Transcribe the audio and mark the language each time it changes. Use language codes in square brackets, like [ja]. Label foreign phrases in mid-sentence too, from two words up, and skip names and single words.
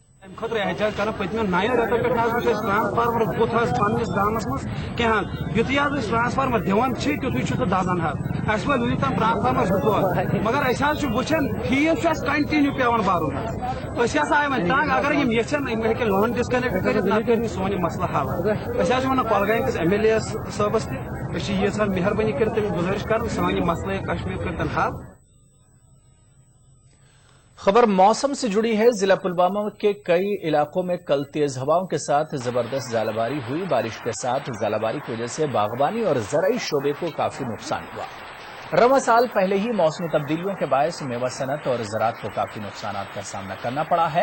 [ks] خطر احتجاج کرنا پتمن 9 رٮ۪تو پٮ۪ٹھ حظ وٕچھ اَسہِ ٹرانسفارمر بُتھ حظ پننِس گامس منٛز کینٛہہ یُتھُے حظ أسۍ ٹرانسفارمر دِوان چھِ تیُتھُے چھُ سُہ دزان حظ اَسہِ وٲتۍ وٕنیُک تام ٹرانسفارمر 2 دۄہ مگر أسۍ حظ چھِ وٕچھان فیٖس چھُ اَسہِ کنٹِنیوٗ پیٚوان بَرُن حظ أسۍ ہسا آیہِ وۄنۍ تنگ اگر یِم یژھن یِم ہیٚکن [en] line disconnect [ks] کٔرِتھ نتہٕ کٔرۍ سون یہِ مسلہٕ حل أسۍ حظ چھِ ونان کۄلگامہِ کِس MLA صٲبس تہِ أسۍ چھِ ییٖژ مہربٲنی کٔرِتھ تٔمِس گُزٲرِش کران سون یہِ مسلہٕ کشمیٖر کٔرتن حل [ur] خبر موسم سے جڑی ہے. ضلع پلوامہ کے کئی علاقوں میں کل تیز ہواؤں کے ساتھ زبردست ژالہ باری ہوئی. بارش کے ساتھ ژالہ باری کی وجہ سے باغبانی اور زرعی شعبے کو کافی نقصان ہوا. رواں سال پہلے ہی موسمی تبدیلیوں کے باعث میوہ صنعت اور زراعت کو کافی نقصان کا سامنا کرنا پڑا ہے.